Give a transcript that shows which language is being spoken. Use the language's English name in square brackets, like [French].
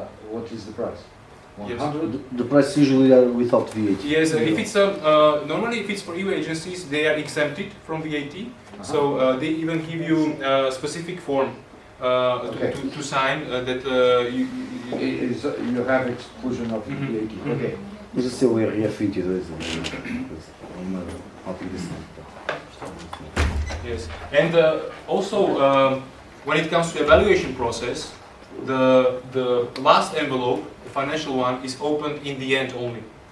[English] What is the price? 100? Yes. The price usually are without VAT. Yes, if it's normally if it's for EU agencies, they are exempted from VAT. So they even give you a specific form to sign that you have exclusion of VAT. Okay. [Portuguese] Mas esse é o RF 22, uma aplicação. [English] Yes, and also when it comes to evaluation process, the last envelope, the financial one, is opened in the end only.